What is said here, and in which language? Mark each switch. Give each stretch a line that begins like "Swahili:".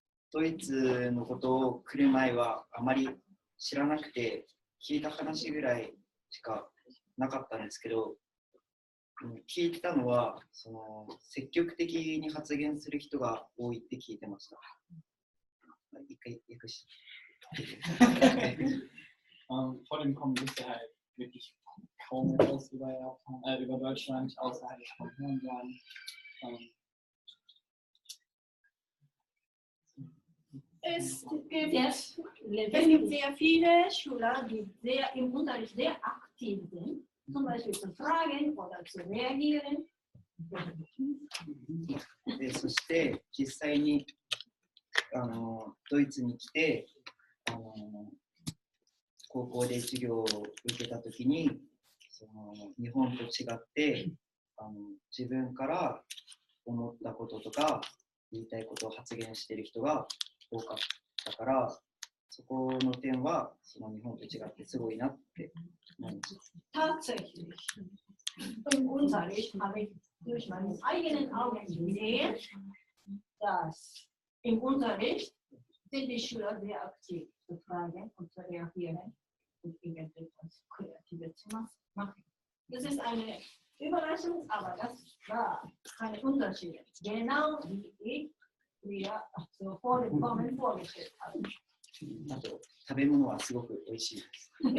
Japanese: ドイツのことを来る前はあまり知らなくて、聞いた話ぐらいしかなかったんですけど、聞いてたのは積極的に発言する人が多いって聞いてました。一回訳して。
German: Vor dem Kommen wusste er halt wirklich kaum etwas über Japan, über Deutschland, außer halt vom Hörensagen. Es gibt sehr viele Schüler, die im Unterricht sehr aktiv sind, zum Beispiel zu fragen oder zu reagieren.
Japanese: そして実際にドイツに来て高校で授業を受けたときに日本と違って自分から思ったこととか言いたいことを発言している人が多かったから、そこの点は日本と違ってすごいなって思いました。
German: Tatsächlich. Im Unterricht habe ich durch meine eigenen Augen gesehen, dass im Unterricht sind die Schüler sehr aktiv zu fragen und zu reagieren und irgendetwas Kreatives zu machen. Das ist eine Überraschung, aber das war kein Unterschied. Genau wie ich früher vor dem Kommen vorgestellt habe.
Japanese: あと食べ物はすごく美味しいです。